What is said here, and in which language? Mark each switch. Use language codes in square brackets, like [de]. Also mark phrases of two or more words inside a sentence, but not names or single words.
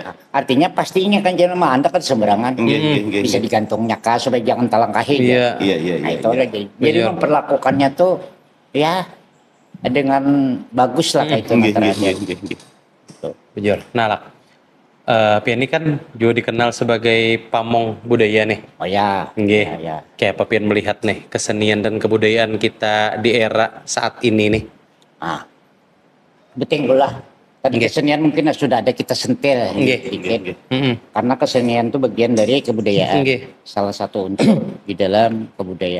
[bjn] Artinya pastinya kan jangan mandak kan sembarangan. Bisa digantung nyaka supaya jangan talangkahi. [id] Iya. Nah itu aja. Jadi memperlakukannya tuh ya dengan bagus lah kayak itu. [bjn] Bujur. Nah lah, Pian ini kan juga dikenal sebagai pamong budaya nih. Oh ya. Ya. Kayak apa Pian melihat nih kesenian dan kebudayaan kita di era saat ini nih? Betul lah. [id] Tadi kesenian mungkin sudah ada kita sentil sedikit. Karena kesenian itu bagian dari kebudayaan. Salah satu unsur di dalam kebudayaan.